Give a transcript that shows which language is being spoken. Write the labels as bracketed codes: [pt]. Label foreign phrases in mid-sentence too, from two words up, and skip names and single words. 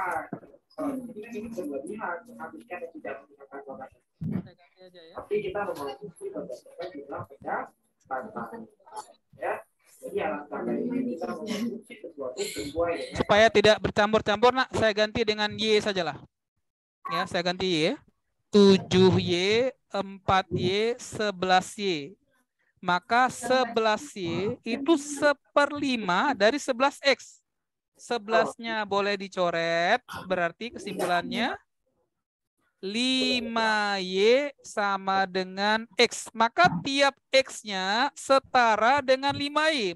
[id] ini berlebihan menghabiskan yang tidak menggunakan warna. Saya ganti aja ya. Tapi kita memasuki berdasarkan jumlah pendapatan. Ya. Jadi alangkah ini kita memasuki sesuatu sesuai dengan Supaya tidak bercampur-campur nak, saya ganti dengan Y sajalah. Ya, saya ganti Y. 7Y, 4Y, 11Y. Maka 11Y itu 1/5 dari 11X. 11-nya boleh dicoret, berarti kesimpulannya 5Y sama dengan X. Maka tiap X-nya setara dengan 5Y.